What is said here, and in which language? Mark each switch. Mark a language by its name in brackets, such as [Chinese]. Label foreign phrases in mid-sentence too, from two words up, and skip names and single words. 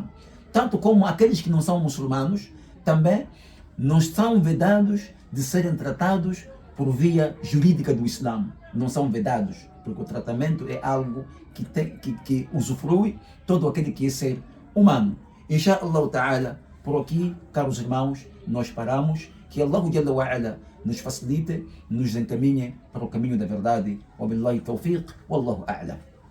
[Portuguese] Tanto como aqueles que não são muçulmanos também não são vedados de serem tratados por via jurídica do Islã. Não são vedados, porque o tratamento é algo que usufrui todo aquele que é ser humano. [Arabic] إن شاء الله تعالى, [Portuguese] por aqui, caros irmãos, nós paramos. Que Allah [Arabic] جل وعلا [Portuguese] nos facilite, nos encaminhe para o caminho da verdade. [Arabic] وبالله التوفيق والله أعلم.